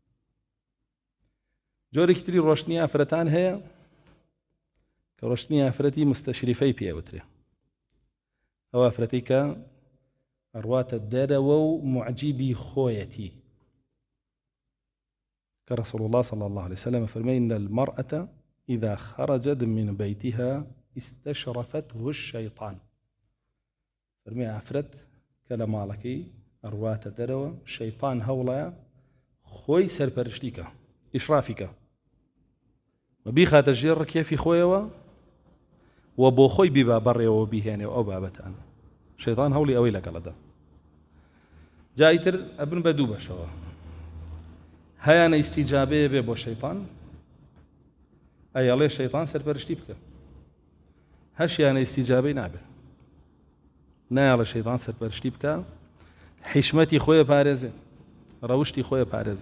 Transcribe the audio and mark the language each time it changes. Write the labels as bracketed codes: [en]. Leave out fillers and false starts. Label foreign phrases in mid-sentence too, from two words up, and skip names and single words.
[ckb] جۆرێکی تری ڕۆشتنی ئافرەتان هەیە کە ڕۆشتنی ئافرەتی مستەشریفەی پێوترێ، ئەو ئافرەتی کە ئەڕواتە دەرەوە و معجیبی خۆیەتی، کە رسول الله [ar] صلى الله عليه وسلم [ckb] فرمى [ar] إن المرأة إذا خرجت من بيتها استشرفته الشيطان. [ckb] فرمى ئافرەت کە لە ماڵەکەی ئەڕواتە دەرەوە، شەیطان هەوڵەیە خۆی سەرپەرشتیکە، ئیشرافیکە، بیخاتە ژێر ڕکێفی خۆیەوە و بۆ خۆی بیبا بەڕێەوە بیهێنێ ئەو بابەتانە. شەیطان هەوڵی ئەوەی لەگەڵەدا. جایتر ئەبن بە دوو بەشەوە، هەیانە ئیستیجابەیە بێ بۆ شەیطان، ئەیەڵێ شەیطان سەرپەرشتی بکە، هەشیانە ئیستیجابەی نابێ، نایەڵە شەیطان سەرپەرشتی بکە، حیشمەتی خۆیە پارێزێ، ڕەوشتی خۆیە پارێزێ.